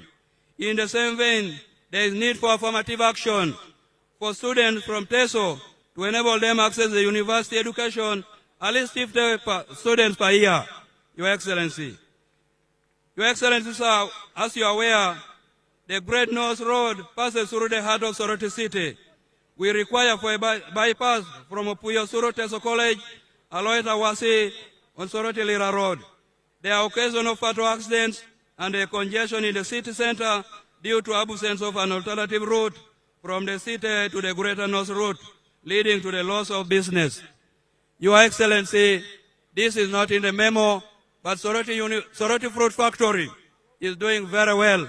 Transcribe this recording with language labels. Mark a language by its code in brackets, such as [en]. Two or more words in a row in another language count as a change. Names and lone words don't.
[en] In the same vein, there is need for affirmative action for students from Teso to enable them access the university education, at least 50 students per year, Your Excellency. Your Excellency, sir, as you are aware, the Great North Road passes through the heart of Soroti City. We require for a bypass from Opuyo Suru Teso College, Aloeta Wasi on Soroti Lira Road. There are occasional fatal accidents and a congestion in the city center due to absence of an alternative route from the city to the Greater North Route, leading to the loss of business. Your Excellency, this is not in the memo, but Soroti Fruit Factory is doing very well.